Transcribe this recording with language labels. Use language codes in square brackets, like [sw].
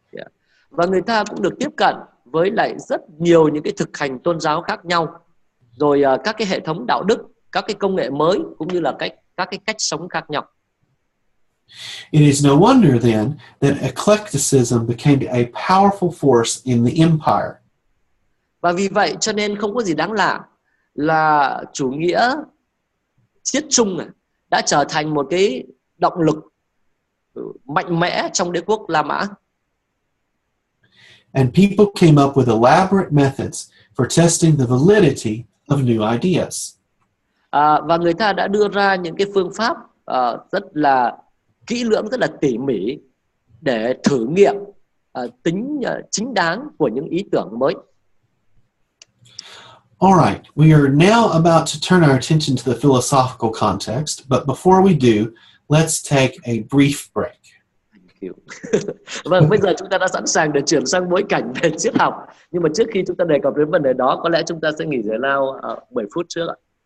[vi] Yeah. Và người ta cũng được tiếp cận với lại rất nhiều những cái thực hành tôn giáo khác nhau, rồi các cái hệ thống đạo đức, các cái công nghệ mới, cũng như là các cái cách sống khác nhau. [en] It is no wonder then that eclecticism became a powerful force in the empire. [vi] Và vì vậy cho nên không có gì đáng lạ là chủ nghĩa chiết chung đã trở thành một cái động lực mạnh mẽ trong đế quốc La Mã. [en] And people came up with elaborate methods for testing the validity of new ideas. [vi] Và người ta đã đưa ra những cái phương pháp rất là kỹ lưỡng, rất là tỉ mỉ để thử nghiệm tính chính đáng của những ý tưởng mới. [en] All right, we are now about to turn our attention to the philosophical context, but before we do, let's take a brief break. [vi] Vâng, bây giờ chúng ta đã sẵn sàng để chuyển sang bối cảnh về triết học. Nhưng mà trước khi chúng ta đề cập đến vấn đề đó, có lẽ chúng ta sẽ nghỉ giải lao 7 phút trước ạ.